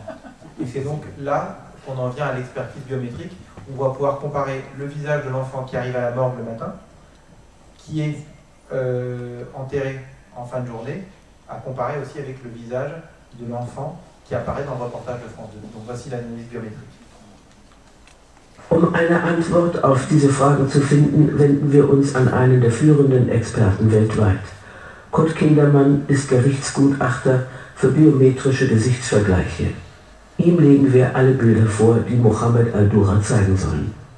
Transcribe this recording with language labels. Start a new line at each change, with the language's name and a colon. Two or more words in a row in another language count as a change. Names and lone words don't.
French: Et c'est donc là qu'on en vient à l'expertise biométrique. On va pouvoir comparer le visage de l'enfant qui arrive à la morgue le matin, qui est enterré en fin de journée, à comparer aussi avec le visage de l'enfant qui apparaît dans le reportage de France 2. Donc voici l'analyse biométrique.
German: Um eine Antwort auf diese Frage zu finden, wenden wir uns an einen der führenden Experten weltweit. Kurt Kindermann ist Gerichtsgutachter für biometrische Gesichtsvergleiche. Ihm legen wir alle Bilder vor, die Mohammed al-Dura zeigen sollen.